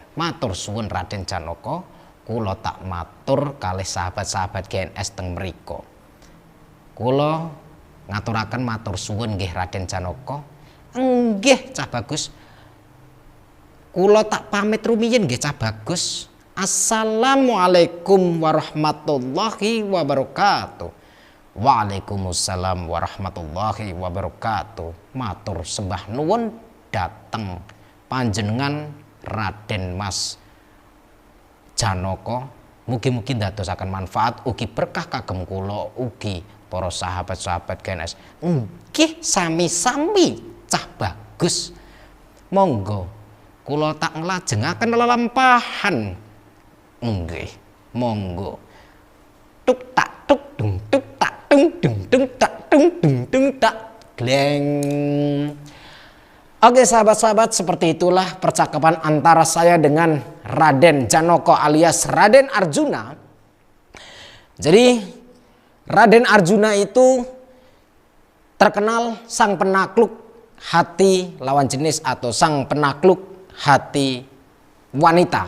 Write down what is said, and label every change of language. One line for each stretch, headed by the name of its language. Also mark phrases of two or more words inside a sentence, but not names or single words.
Javanese: Matur suwun Raden Janaka, kula tak matur kalih sahabat-sahabat GNS teng mriku. Kula ngaturaken matur suwun nggih Raden Janaka. Nggih Cah Bagus. Kula tak pamit rumiyin nggih Cah Bagus.
Arabic: السلام عليكم ورحمة الله وبركاته. وعليكم السلام ورحمة الله وبركاته.
Javanese: Matur sembah nuwun dateng panjenengan Raden Mas Janaka. Mugi-mugi ndadosaken manfaat ugi berkah kagem kula ugi para sahabat-sahabat GNS. Nggih sami-sami Cah Bagus. Monggo kula tak nglajengaken lelampahan. Nggih, monggo. Tuk tak tuk dung tuk tak dung dung tak dung dung tak gleng.
Indonesian: Oke sahabat-sahabat, seperti itulah percakapan antara saya dengan Raden Janaka alias Raden Arjuna. Jadi Raden Arjuna itu terkenal sang penakluk hati lawan jenis atau sang penakluk hati wanita.